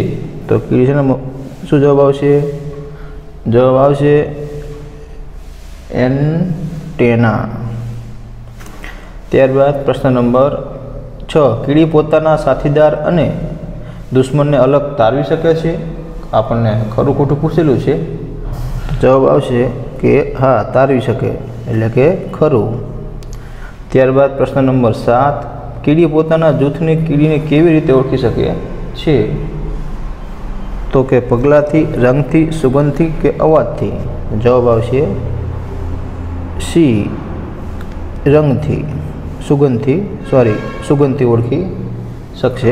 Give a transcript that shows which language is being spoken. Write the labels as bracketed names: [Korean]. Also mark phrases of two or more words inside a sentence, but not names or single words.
[Gujarati] તો કીડી શું જવાબ આવશે? જવાબ આવશે એન્ટેના। ત્યારબાદ પ્રશ્ન નંબર 6, કીડી પોતાના સાથીદાર અને દુશ્મન ને અલગ તારવી શકે છે? આપને ખરુ ખોટુ પૂછેલુ હૈ। જવાબ આવશે કિ હાં, તારવી શકે, એટલે કે ખરુ। ત્યારબાદ પ્રશ્ન નંબર 7, કીડી પોતાના જૂથની કીડીને કેવી રીતે ઓળખી શકે છે? તો કે પગલાથી, રંગથી, સુગંધથી કે અવાજથી? જવાબ આવશે સી, રંગથી, સુગંધથી ઓળખી શકશે।